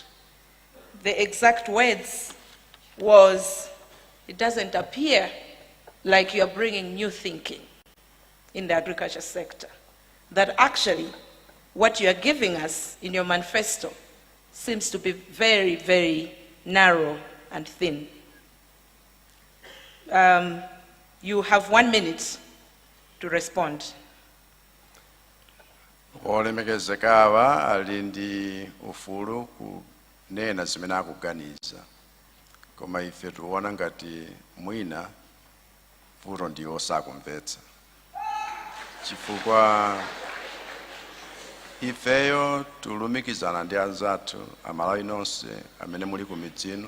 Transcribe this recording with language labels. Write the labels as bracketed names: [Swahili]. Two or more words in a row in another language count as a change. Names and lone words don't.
[English] The exact words was, it doesn't appear like you're bringing new thinking in the agriculture sector. That actually what you're giving us in your manifesto seems to be very, very narrow and thin. You have 1 minute to respond. [Nyanja] Olemekezekawa ali ndi ufulu kunena zimene akuganiza. Koma ife tuona ngati mwina vuto ndi osakumvetsa. Chifukwa ifeyo tulumikizana ndi anzathu amalawi nonse amene muli ku midzino.